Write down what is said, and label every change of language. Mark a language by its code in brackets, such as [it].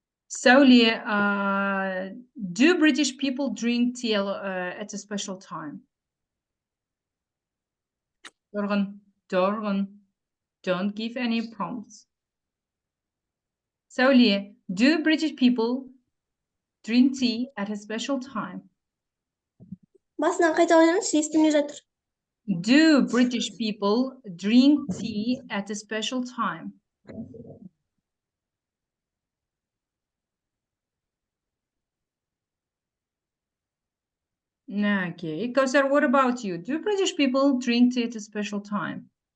[en] Сәуле, do British people drink tea at a special time? Тұрғын, don't give any prompts. Сәуле, do British people drink tea at a special time? [kk] Басынан қайталаңыз, естімей жатыр. [en] Do British people drink tea at a special time? Okay. Kausar, what about you? Do British people drink tea at a special time?